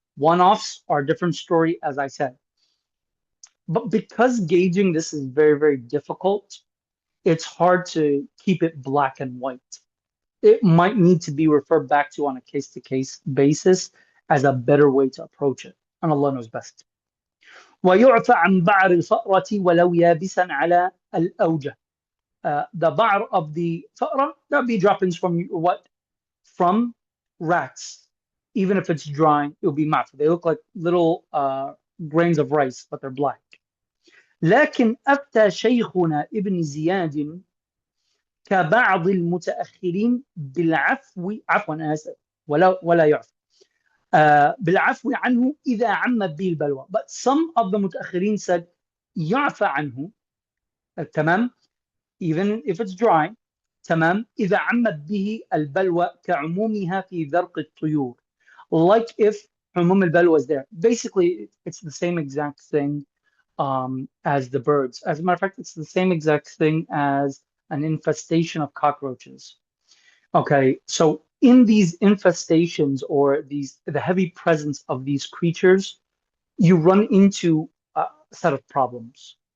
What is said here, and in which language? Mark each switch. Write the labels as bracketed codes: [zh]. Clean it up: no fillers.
[en] One-offs are a different story, as I said. But because gauging this is very, very difficult, it's hard to keep it black and white. It might need to be referred back to on a case-to-case basis as a better way to approach it. And Allah knows best. [ar] ويعفى عن بعر الفأرة ولو يابسا على الأوجه. [en] The bar of the fa'ra, that'll be droppings from what? From rats. Even if it's drying, it'll be ma'fu. They look like little grains of rice, but they're black. [ar] لكن أفتى شيخنا ابن زياد كبعض المتأخرين بالعفو عفوا آسف ولا يعفو بالعفو عنه إذا عم به البلوى. [en] But some of the متأخرين said [ar] يعفى عنه. تمام. [en] Even if it's dry, تمام. [ar] إذا عمت به البلوى كعمومها في ذرق الطيور. [en] Like if [ar] عموم البلوى [en] is there. Basically, it's the same exact thing as the birds. As a matter of fact, it's the same exact thing as an infestation of cockroaches. Okay, so in these infestations or the heavy presence of these creatures, you run into a set of problems.